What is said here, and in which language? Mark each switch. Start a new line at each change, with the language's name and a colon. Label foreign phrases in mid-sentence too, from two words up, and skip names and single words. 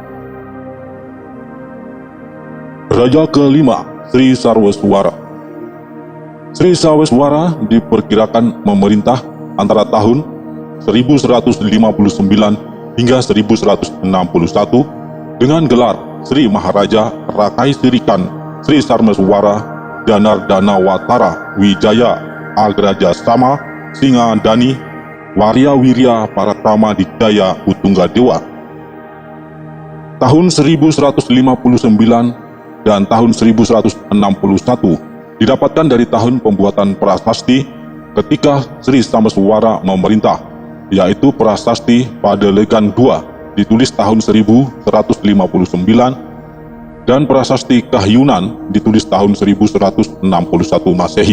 Indonesian: Raja kelima, Sri Sarweswara. Sri Sarweswara diperkirakan memerintah antara tahun 1159 hingga 1161 dengan gelar Sri Maharaja Rakai Sirikan Sri Sarweswara Janardana Watara Wijaya Agraja Sama Singa Dani Warya Wirya Parakrama Dijaya Utungga Dewa. Tahun 1159 dan tahun 1161 didapatkan dari tahun pembuatan prasasti ketika Sri Sarweswara memerintah, yaitu prasasti Padelegan II ditulis tahun 1159 dan prasasti Kahyunan ditulis tahun 1161 Masehi.